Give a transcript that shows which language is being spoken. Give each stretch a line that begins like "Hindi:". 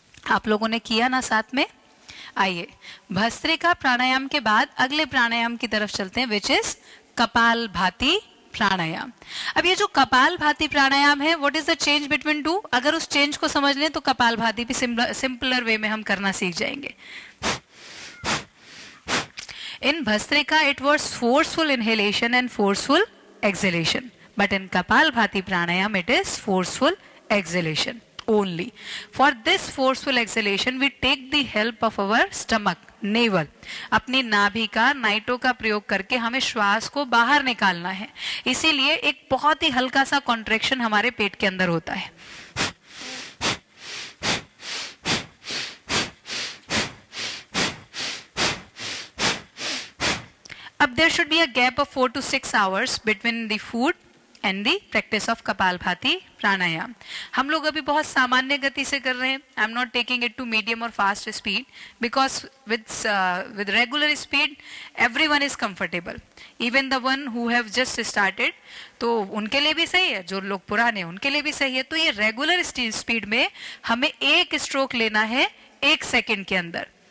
Hindi: आप लोगों ने किया ना साथ में? आइए भस्त्रिका प्राणायाम के बाद अगले प्राणायाम की तरफ चलते हैं,
English: which is
Hindi: कपाल भाती प्राणायाम। अब ये जो कपाल भाती प्राणायाम है,
English: what is the change between two,
Hindi: अगर उस चेंज को समझ लें तो कपाल भाती भी सिंपलर वे में हम करना सीख जाएंगे।
English: In Bhastrika, it was forceful inhalation and forceful exhalation. But in Kapalbhati Pranayam, it is forceful exhalation only. For this forceful exhalation, we take the help of our stomach, navel.
Hindi: अपनी नाभि का, नाइटो का प्रयोग करके हमें श्वास को बाहर निकालना है। इसीलिए एक बहुत ही हल्का सा कॉन्ट्रैक्शन हमारे पेट के अंदर होता है।
English: अब there should be a gap of 4 to 6 hours between the food and the practice of Kapalbhati pranayama.
Hindi: हम लोग अभी बहुत सामान्य गति से कर रहे हैं।
English: I am not taking it to medium और fast speed because with regular speed everyone is comfortable, even the one who have just started,
Hindi: तो उनके लिए भी सही है, जो लोग पुराने हैं उनके लिए भी सही है। तो ये रेगुलर स्पीड में हमें एक स्ट्रोक लेना है 1 सेकेंड के अंदर।